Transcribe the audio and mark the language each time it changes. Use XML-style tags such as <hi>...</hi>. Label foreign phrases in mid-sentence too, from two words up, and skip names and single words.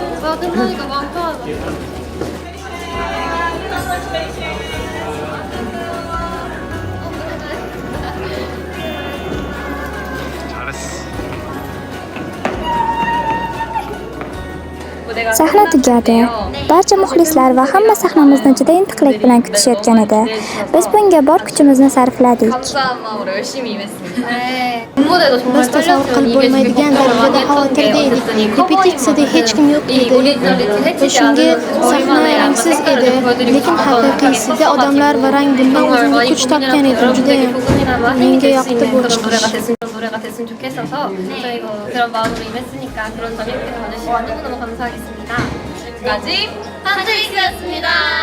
<ko>끝나니까 마음 편하다.</ko> <uz>Sahna tugadi. Barcha muxlislar va hamma sahnamizni juda intiqlik bilan kutishayotgan edi. Biz bunga bor kuchimizni sarfladik.</uz> <ko>감사한 마음으로 열심히 임했습니다. 무대도 정말</ko> <uz>Biz tasavvur qilib bo'lmaydigan darajada xavotirda edik. Repetitsiyada hech kim yo'q edi. Va shunga sahna rangsiz edi. Lekin haqiqiysida odamlar va rang bundan o'zimga kuch topgan edim. Judayam menga yoqdi bu chiqish.</uz> <ko>노래가 됐으면 좋겠어서 저희가 그런 마음으로 임했으니까 그런 점이 이렇게 봐주시면 너무너무 감사하겠습니다. 지금까지 한트릭스였습니다.</ko>